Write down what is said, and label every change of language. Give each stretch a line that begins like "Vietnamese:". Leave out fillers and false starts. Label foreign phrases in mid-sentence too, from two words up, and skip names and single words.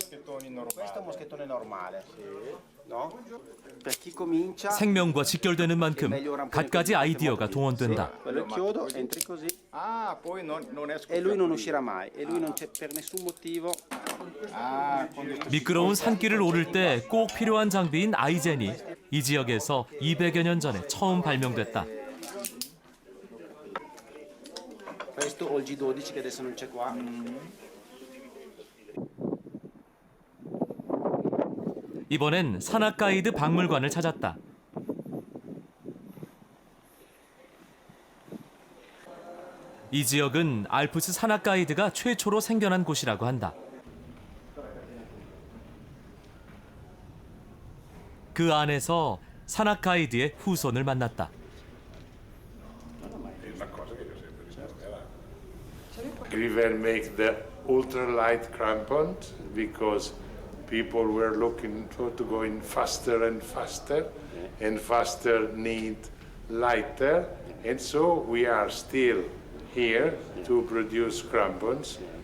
Korean: 생명과 직결되는 만큼 갖가지 아이디어가 동원된다. 미끄러운 산길을 오를 때 꼭 필요한 장비인 아이젠이 이 지역에서 200여 년 전에 처음 발명됐다.
Italian: Questo o il G12 che adesso non c'è qua.
Korean: 이번엔 산악 가이드 박물관을 찾았다. 이 지역은 알프스 산악 가이드가 최초로 생겨난 곳이라고 한다. 그 안에서 산악 가이드의 후손을 만났다.
English: River make the ultralight crampons because people were looking to go in faster and faster, and faster need lighter, and so we are still here to produce crampons.